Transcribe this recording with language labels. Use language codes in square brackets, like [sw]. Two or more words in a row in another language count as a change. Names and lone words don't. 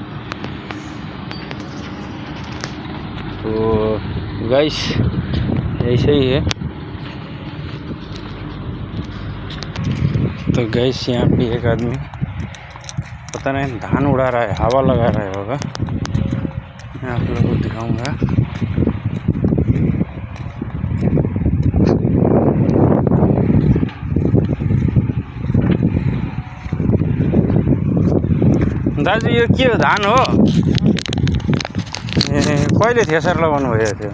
[hi] तो गाइस ऐसे ही है। तो गाइस यहाँ पे एक आदमी पता नहीं धान उड़ा रहा है, हवा लगा रहा है होगा। मैं आप लोगों को दिखाऊंगा। [ne] दाजु यो के हो, धान हो? कहिले थ्रेसर लगाउनु भएको थियो?